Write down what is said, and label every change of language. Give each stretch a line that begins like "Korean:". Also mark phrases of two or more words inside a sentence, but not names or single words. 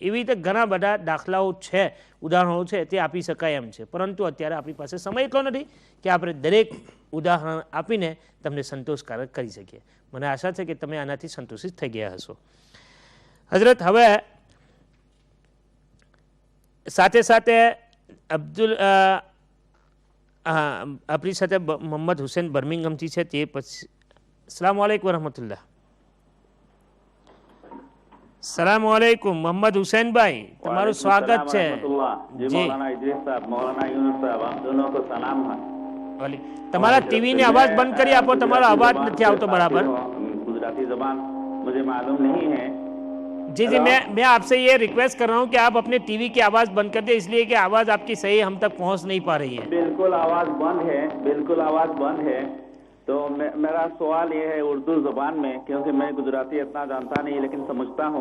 Gujarati: એવી રીતે ઘણા બધા દાખલાઓ છે, ઉદાહરણો છે, તે આપી શકાય એમ છે, પરંતુ અત્યારે આપણી પાસે સમય એટલો નથી કે આપણે દરેક ઉદાહરણ આપીને તમને સંતોષકારક કરી શકીએ. મને આશા છે કે તમે આનાથી સંતોષિત થઈ ગયા હશો. હજરત, હવે સાથે સાથે આપણી સાથે મોહમ્મદ હુસૈન બર્મિંગહામથી છે, તે પછી
Arabic: السلام عليكم رحمة الله. سلام عليكم
Gujarati: મોહમ્મદ હુસૈન ભાઈ, તમારું સ્વાગત છે. તમારા ટીવી ને અવાજ બંધ કરી આપો, તમારો અવાજ નથી આવતો બરાબર.
Hindi: गुजराती जबान मुझे मालूम नहीं है. जी जी, मैं आपसे ये रिक्वेस्ट कर रहा हूँ कि आप अपने टीवी की आवाज़ बंद कर दें, इसलिए कि आवाज़ आपकी सही हम तक पहुँच नहीं पा रही है. बिल्कुल आवाज़ बंद है, बिल्कुल आवाज़ बंद है. तो मेरा सवाल ये है उर्दू ज़बान में, क्योंकि मैं गुजराती इतना जानता नहीं लेकिन समझता हूँ.